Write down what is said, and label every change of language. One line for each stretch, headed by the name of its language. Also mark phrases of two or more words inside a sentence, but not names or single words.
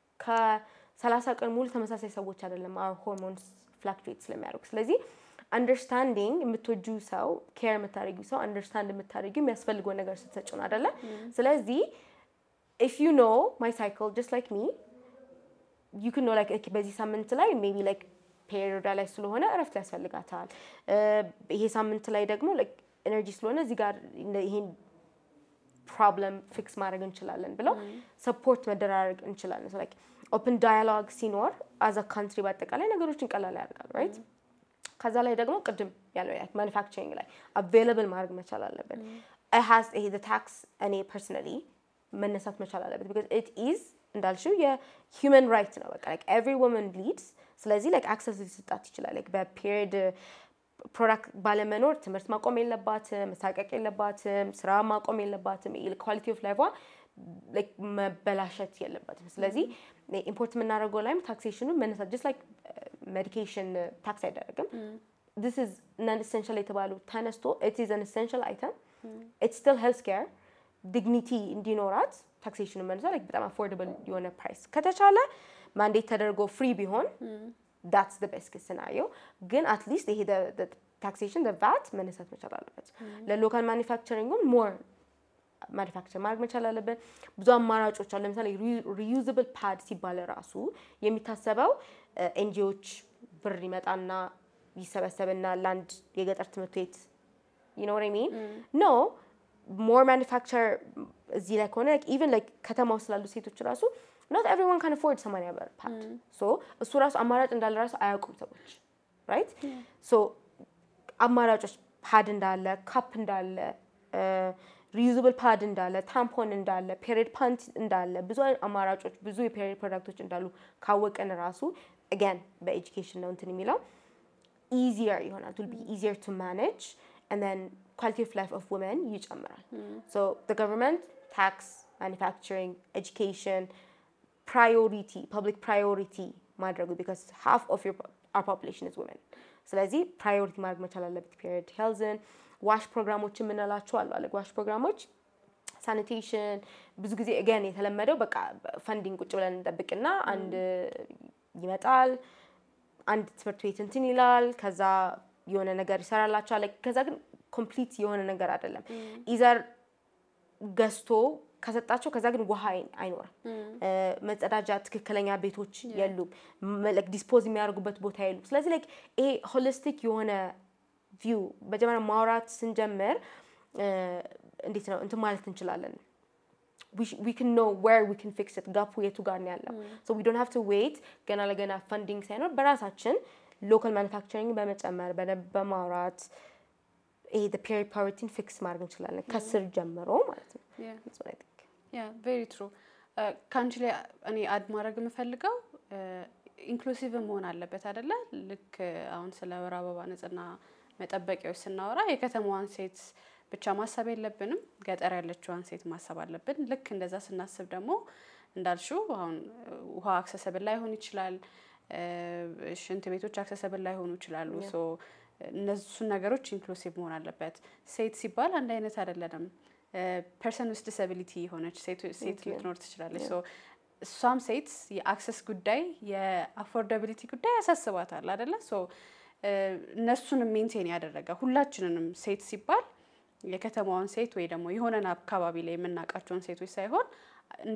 Amharic: ከ30 ቀን ሙሉ ተመሳሳይ ሰዎች አይደለም
English: our hormones fluctuate
Amharic: ስለሚያደርጉ ስለዚህ understanding የምትወጁ ሰው care የምታደርጊው ሰው understand የምታደርጊው የሚያስፈልገው ነገር ስትሰጪው ነው አይደለ ስለዚህ
English: if you know my cycle just like me you can know like
Amharic: በዚህ ሳምንት ላይ
English: maybe like period
Amharic: ላይ ስለሆነ እረፍት ያስፈልጋታል ይሄ ሳምንት ላይ ደግሞ
English: like energy
Amharic: ስለሆነ እዚህ ጋር ይሄን
English: problem fix
Amharic: ማድረግ እንችላለን ብለው support መደራረግ እንችላለን
English: so like open dialogue
Amharic: ሲኖር
English: as a country
Amharic: በአጠቃላይ ነገሮችን ቀላል ያደርጋል right ከዛ ላይ ደግሞ ቅድም ያለው
English: like manufacturing
Amharic: ላይ available ማድረግ መቻል አለበት
English: it has the tax
Amharic: እኔ personally መነሳት መቻል አለበት
English: because it is
Amharic: እንዳልሽው የ
English: human right
Amharic: ነው በቃ
English: like every woman bleeds
Amharic: ስለዚህ
English: like access
Amharic: ሊሰጣት ይችላል like በperiod product ባለመኖር ትምህርት ማቆም የለባትም መሳቀቅ የለባትም ስራ ማቆም የለባትም
English: quality of life like
Amharic: መበላሸት የለባትም ስለዚህ ኢምፖርት የምናደርገው ላይም ታክሴሽኑን መነሳት
English: just like medication tax
Amharic: አይደረግም
English: this is non essential
Amharic: የተባለው ተነስቶ
English: it is an essential item it's still healthcare dignity
Amharic: እንዲኖራት ታክሴሽኑን መነሳት like በጣም affordable የሆነ price ከተቻለ ማንዴት ተደርጎ free ቢሆን
English: that's the best case scenario
Amharic: ግን
English: at least the taxation the VAT
Amharic: መነሳት መቻል አለበት
English: local manufacturing more manufacture
Amharic: ማድረግ መቻል አለበት ብዙ አማራጮች አሉ ለምሳሌ
English: reusable pad
Amharic: ሲባል ራሱ የሚታሰበው ኤንጂኦዎች ብር ይመጣና ይሰበሰብና ላንድ የገጠር ትምህርት ቤት
English: you know what I mean no more manufacture
Amharic: እዚህ ላይ ከሆነ
English: like even like
Amharic: ከተማው ስላሉ ሴቶች ራሱ
English: not everyone can afford someone ever pad
Amharic: so እሱ ራሱ አማራጭ እንዳለ ራሱ አያውቁም ሰዎች
English: right so
Amharic: አማራጮች pad እንዳለ cup እንዳለ reusable pad እንዳለ tampon እንዳለ
English: period pant
Amharic: እንዳለ ብዙ አማራጮች ብዙ
English: period products
Amharic: እንዳሉ ካወቀን ራሱ again በeducation ነው እንትን የሚለው easier ይሆናል
English: will be easier to manage and then quality of life of women
Amharic: ይጨምራል
English: so the government tax manufacturing education priority public priority
Amharic: ማድረጉ
English: because half of our population is women
Amharic: ስለዚህ priority ማድረግ መቻል አለበት period healthን wash ፕሮግራሞች ምንላቸው አሉ wash ፕሮግራሞች sanitation ብዙ ጊዜ again የተለመደው በቃ funding ቁጭ ብለን እንጠብቅና አንድ ይመጣል አንድ ትምህርት ቤት እንትን ይላል ከዛ የሆነ ነገር ይሰራላችኋል ከዛ ግን complete የሆነ ነገር አይደለም either ገስቶ ከሰጣቸው ከዛ ግን ውሃ አይኖርም መጸዳጃ ትክክለኛ ቤቶች የሉም like ዲስፖዝ የሚያደርጉበት ቦታ የሉም ስለዚህ like ይሄ ሆሊስቲክ የሆነ ቪው በጀመራ ማውራት ስንጀምር እንዴት ነው እንት ማለት እንችላለን
English: we can know where we can fix it
Amharic: ጋፑ የቱ ጋር ነው ያለው
English: so we don't have to wait
Amharic: ገና ለገና funding ሳይኖር በራሳችን
English: local manufacturing
Amharic: በመጨመር በማውራት ይሄ
English: the period poverty fix
Amharic: ማድረግ እንችላለን ከስር ጀምሮ ማለት ነው
English: that's what I think yeah very true
Amharic: ካንችሊ እኔ አድ ማድረግ የምፈልገው ኢንክሉሲቭ መሆን አለበት አይደለ ልክ አሁን ስለ ወር አበባ ንጽህና መጠበቂያዎች ስናወራ የከተማዋን ሴት ብቻ ማሰብ የለብንም ገጠር ያለችዋን ሴት ማሰብ አለብን ልክ እንደዛ ስናስብ ደግሞ እንዳልሽው አሁን ውሃ አክሰሰብል ላይ ሆን ይችላል ሽንት ቤቶች አክሰሰብል ላይ ሆኑ ይችላሉ ሶ እነሱ ነገሮች ኢንክሉሲቭ መሆን አለበት ሴት ሲባል አንድ አይነት አይደለም
English: person with disability
Amharic: ሆነች ሴት ልትኖር ትችላለች ሶ እሷም ሴት የአክሰስ ጉዳይ የአፎርዳቢሊቲ ጉዳይ ያሳስባታል አይደለ ሶ እነሱን ሜንቴን ያደረገ ሁላችንንም ሴት ሲባል የከተማውን ሴት ወይ ደግሞ የሆነን አካባቢ ላይ የምናቃቸውን ሴቶች ሳይሆን እንደ